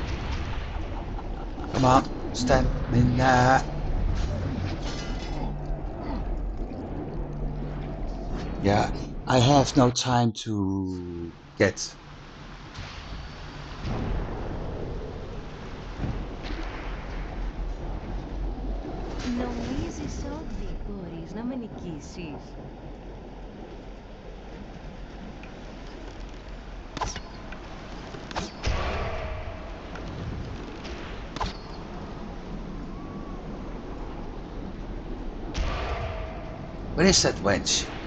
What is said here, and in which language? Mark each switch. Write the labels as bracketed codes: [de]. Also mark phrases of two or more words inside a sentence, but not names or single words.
[en] Come on, stamina. Yeah, I have no time to get. [el] Νομίζεις ότι μπορείς να με νικήσεις? [en] Where is that wench?